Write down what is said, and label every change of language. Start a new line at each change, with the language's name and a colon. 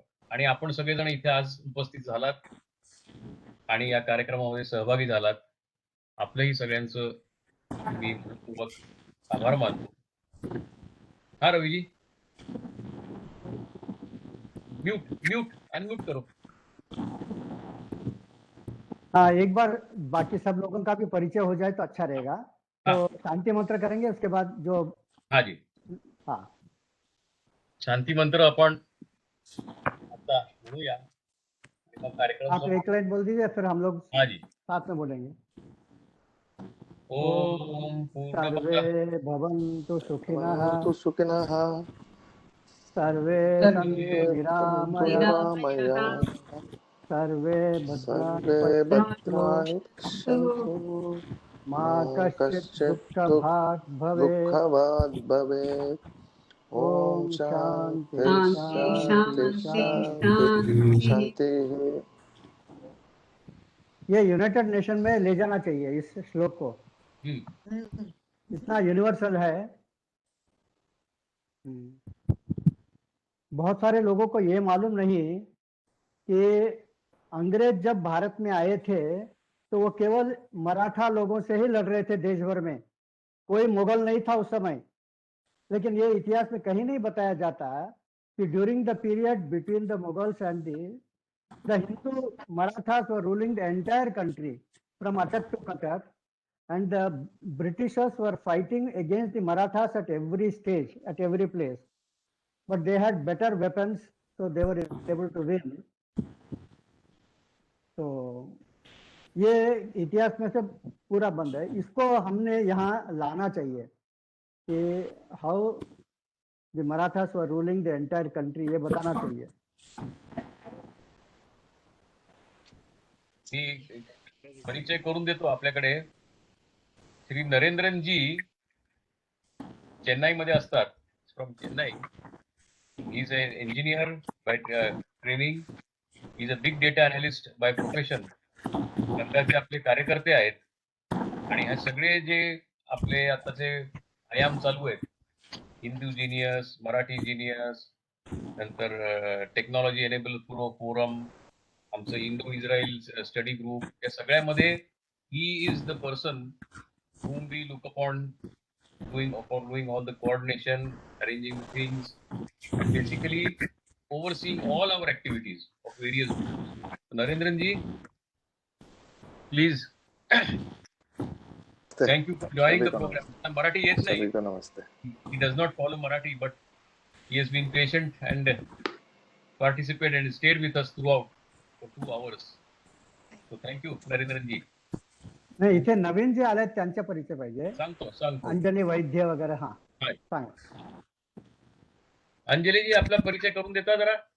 Marathi: आणि आपण सगळेजण इथे आज उपस्थित झालात आणि या कार्यक्रमामध्ये सहभागी झालात. आपलंही सगळ्यांचं मी मनपूर्वक आभार मानतो.
Hindi: हा रवीजी, म्यूट अनम्यूट करो. हाँ, एक बार बाकी सब लोगों का भी परिचय हो जाए तो अच्छा रहेगा. तो शांति मंत्र करेंगे, उसके बाद जो. हाँ जी, हाँ,
Marathi: शांती मंत्र आपण आता म्हणूया. कार्यक्रम
Hindi: आप एक लाइन बोल दीजिए, फिर हम लोग हाँ जी साथ में बोलेंगे.
Sanskrit: ओम सर्वे भवन्तु सुखिनः, भवन्तु सुखिनः, सर्वे सन्तु निरामयाः, सर्वे सर्वे भद्राणि पश्यन्तु, मा कश्चित् दुःखभाग् भवेत्. ओम शांति शांति शांति शांति.
Hindi: ये यूनाइटेड नेशन में ले जाना चाहिए इस श्लोक को. इतना यूनिवर्सल है. बहुत सारे लोगों को ये मालूम नहीं कि अंग्रेज जब भारत में आए थे तो वो केवल मराठा लोगों से ही लड़ रहे थे देश भर में. कोई मुगल नहीं था उस समय. लेकिन ये इतिहास में कहीं नहीं बताया जाता कि
English: During the period between the Mughals and the Hindu Marathas were ruling the entire country from Atak to Cuttack, and the Britishers were fighting against the Marathas at every stage, at every place. But they had better weapons, so they were able to win.
Hindi: तो ये इतिहास में से पूरा बंद है. इसको हमने यहाँ लाना चाहिए कि
English: how the Marathas were ruling the entire country,
Hindi: ये बताना चाहिए.
Marathi: मी परिचय करून देतो. आपल्याकडे श्री नरेंद्रनजी चेन्नईमध्ये असतात, from Chennai.
English: He is an engineer by training, he is a big data analyst by profession.
Marathi: प्रकारचे आपले कार्यकर्ते आहेत. आणि हे सगळे जे आपले आताचे आयाम चालू आहेत, हिंदू जिनियस, मराठी जिनियस, नंतर टेक्नॉलॉजी एनेबल फोरम, आमचं इंडो इस्रायल स्टडी ग्रुप, या सगळ्यामध्ये
English: He is the person whom we look upon doing all the coordination, arranging things, and basically overseeing all our activities of various groups. Narendran ji, please. Thank you for joining the program. Marathi yet nahi. He does not follow Marathi, but he has been patient and participate and stayed with us throughout for 2 hours. So thank you, Narendran ji.
Marathi: नाही, इथे नवीन जे आले त्यांचा परिचय पाहिजे. सांगतो. अंजली वैद्य वगैरे. हा, हाय. सांगा. अंजली जी, आपला परिचय करून देता जरा.